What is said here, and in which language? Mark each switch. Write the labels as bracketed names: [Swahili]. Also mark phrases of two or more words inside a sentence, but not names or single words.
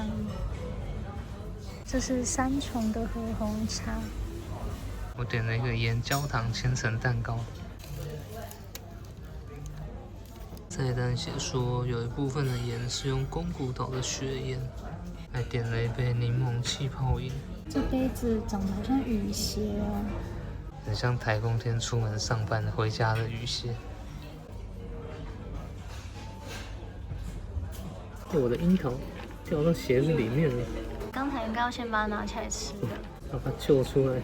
[Chinese] 這是3重的和紅茶。我點了一個鹽焦糖千層蛋糕。菜單寫說有一部分的鹽是用宮古島的雪鹽。還點了一杯檸檬氣泡飲。這杯子長得好像雨鞋哦，很像台風天出門上班回家的雨鞋。我的櫻桃掉到鞋子裡面了。剛才應該要先把它拿起來吃的。把它救出來。